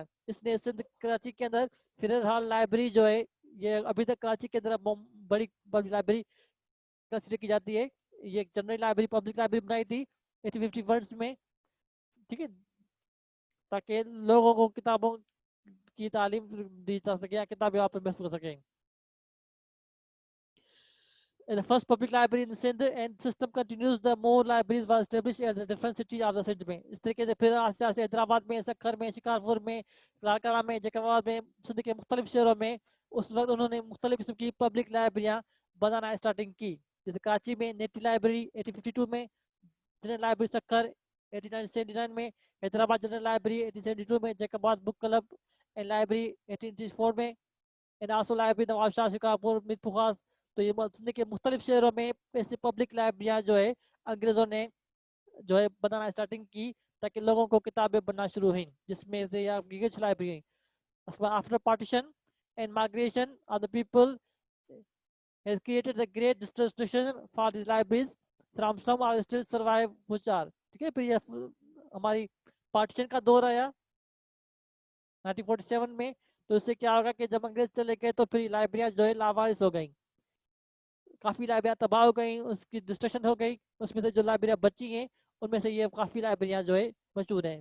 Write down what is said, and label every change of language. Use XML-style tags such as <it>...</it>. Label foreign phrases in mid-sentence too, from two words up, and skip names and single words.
<ur>اس نے سندھ کراچی کے اندر پھر ہال لائبریری جو ہے، یہ ابھی تک کراچی کے اندر بڑی بڑی لائبریری کنسڈر کی جاتی ہے. یہ</ur> <en>General Library, Public Library</en> <ur>بنائی تھی 1851 میں. ٹھیک ہے، تاکہ لوگوں کو کتابوں کی تعلیم دی جا سکے یا کتابیں آپ محفوظ کر سکیں.</ur> <en>The first public library in Sindh and system continues, the more libraries were established at the different cities of the Sindh में।</en> <ur>اس طریقے سے پھر آہستہ آہستہ حیدرآباد میں، سکھر میں، شکارپور میں، لاڑکانہ میں، جیکب آباد میں، سندھ کے مختلف شہروں میں اس وقت انہوں نے مختلف قسم کی پبلک لائبریریاں بنانا اسٹارٹنگ کی. جیسے کراچی میں نیٹی لائبریری 1852 میں، جنرل لائبریری سکھر 1879 میں، حیدرآباد جنرل لائبریری 1872 میں، جیکب آباد بک کلب اینڈ لائبریری 1884 میں,</ur> <en>and also</en> <ur>لائبریری نواب شاہ، شکارپور، میرپور. تو یہ سندھ کے مختلف شہروں میں ایسی پبلک لائبریریاں جو ہے انگریزوں نے جو ہے بنانا اسٹارٹنگ کی، تاکہ لوگوں کو کتابیں بننا شروع ہوئی، جس میں سے آپ کی کچھ لائبریری.</ur> <en>after partition and migration of the people has created the great distribution for these libraries, from some are still survive which are।</en> <ur>ٹھیک ہے، پھر یہ ہماری پارٹیشن کا دور آیا 1947 میں. تو اس سے کیا ہوگا کہ جب انگریز چلے گئے تو پھر لائبریریاں جو ہے لاوارث ہو گئی، کافی لائبریریاں تباہ ہو گئی، اس کی ڈسٹرکشن ہو گئی. اس میں سے جو لائبریریاں بچی ہیں ان میں سے یہ کافی لائبریریاں جو ہے مشہور ہیں.</ur>